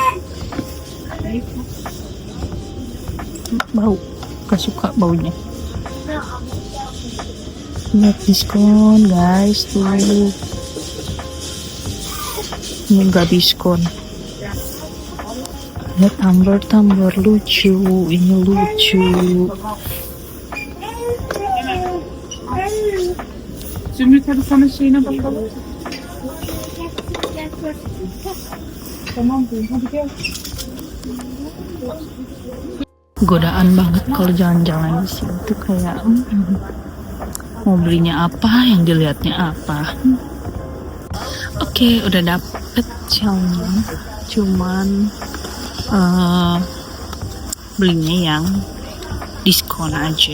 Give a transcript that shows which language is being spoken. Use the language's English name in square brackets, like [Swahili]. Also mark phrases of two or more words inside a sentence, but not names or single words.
[Indonesian] Bau, gak suka baunya. Lihat diskon guys tuh. Ini gak diskon. Lihat tumbler lucu, ini lucu. [Turkish] Zümrüt hadi sana şeyine bakalım. Tamam hadi gel. [Indonesian] Godaan banget kalau jalan-jalan di sini tuh kayak mau belinya apa, yang dilihatnya apa. Oke, udah dapet shellnya, cuman belinya yang diskon aja.